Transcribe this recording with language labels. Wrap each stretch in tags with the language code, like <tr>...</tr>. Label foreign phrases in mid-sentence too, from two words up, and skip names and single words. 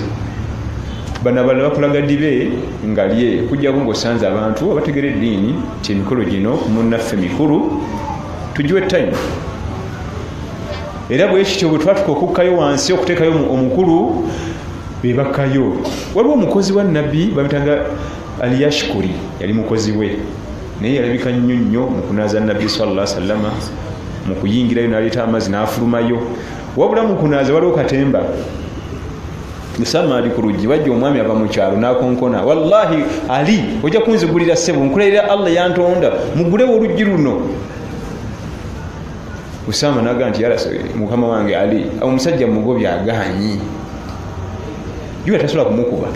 <lg>Bana balala bakulaga dibe nga lye kujjako ng'osanze abantu abategera eddiini nti emikolo gino munnaffe mikulu tugiwe time. Era bwe kityo bwe twatuka okukkayo wansi okuteekayo omukulu be bakkayo. Waliwo omukozi wa Nabbi bamutanga Aliyashkuri, yali mukozi we naye yalabika nnyo mu kunaaza Nabbi</lg> <ar>صلى الله عليه وسلم,</ar> <lg>mu kuyingirayo n'aleeta amazzi n'afulumayo. Wabula mu kunaaza waliwo katemba. Usama ali ku luggi, wajja omwami ava mu kyalo n'akonkona, wallahi Ali ojja kunzigulira ssebo, nkulayira Allah yantonda mugulewo oluggi luno. Usama n'agamba nti mukama wange Ali, omusajja mugobya agaanyi, yuba tasobola kumukuba.</lg>